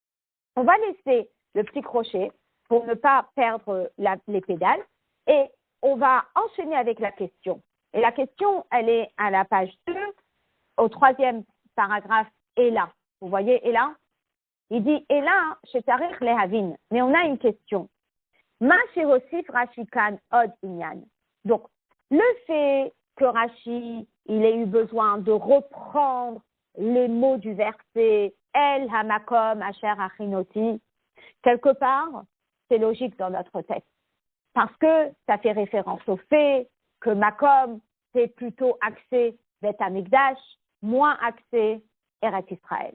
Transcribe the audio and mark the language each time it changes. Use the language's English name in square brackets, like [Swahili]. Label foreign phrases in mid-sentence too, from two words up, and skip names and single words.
[French] Maintenant, On va laisser le petit crochet pour ne pas perdre les pédales et on va enchaîner avec la question. Et la question, elle est à la page 2, au 3e paragraphe, et là. Vous voyez, et là? Il dit, et là, chez [Hebrew] צריך להבין. [French] Mais on a une question. [Hebrew] מה שהוסיף רשי כאן עוד ענין. [French] Donc, le fait que Rashi, il ait eu besoin de reprendre les mots du verset [Hebrew] אל המקום אשר הכינותי, [French] quelque part, c'est logique dans notre texte. Parce que ça fait référence au fait que Makom, c'est plutôt axé [Hebrew] בית המקדש, [French] moins axé Eretz Israël.